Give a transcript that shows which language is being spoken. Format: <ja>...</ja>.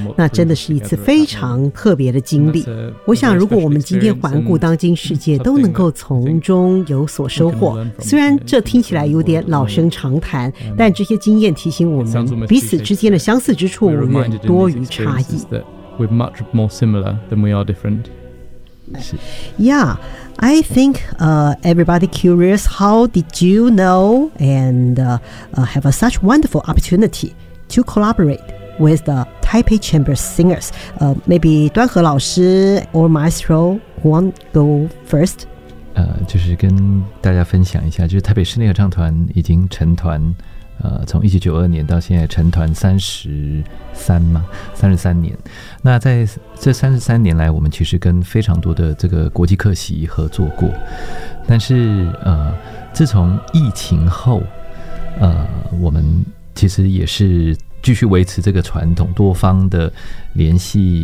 <zh>那真的是一次非常特别的经历，我想如果我们今天环顾当今世界都能够从中有所收获，虽然这听起来有点老生常谈，但这些经验提醒我们彼此之间的相似之处远多于差异。</zh> <en>We're much more similar than we are different. Yeah, I think everybody curious, how did you know and have such wonderful opportunity to collaborate with the Taipei Chamber Singers? Maybe 端和老师 or Maestro want to go first?</en> <zh>就是跟大家分享一下，就是台北室内合唱团已经成团，从1992年到现在成团33年。那在这33年来，我们其实跟非常多的这个国际客席合作过，但是自从疫情后，我们其实也是继续维持这个传统，多方的联系。</zh>